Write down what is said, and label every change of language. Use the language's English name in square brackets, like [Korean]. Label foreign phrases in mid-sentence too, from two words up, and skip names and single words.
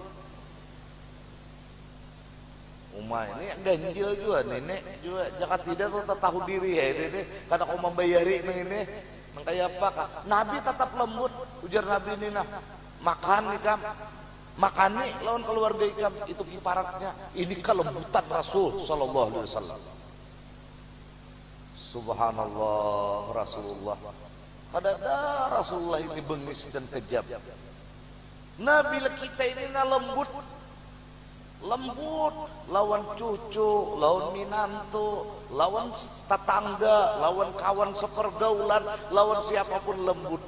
[Banjar] Ini ganjil juga nenek juga jangan tidak tuh tahu diri ya ini karena kau membayari ini nang kayak apa kah? Nabi tetap lembut. Ujar Nabi ini makan ikam. Makani lawan keluarga ikam itu kiparatnya. Ini kelembutan Rasul [Arabic] sallallahu alaihi wasallam. [Banjar] Subhanallah Rasulullah. Kadada Rasulullah ini bengis dan kejam. Nabi kita ini lembut lawan cucu, lawan minantu, lawan tetangga, lawan kawan sepergaulan, lawan siapapun lembut.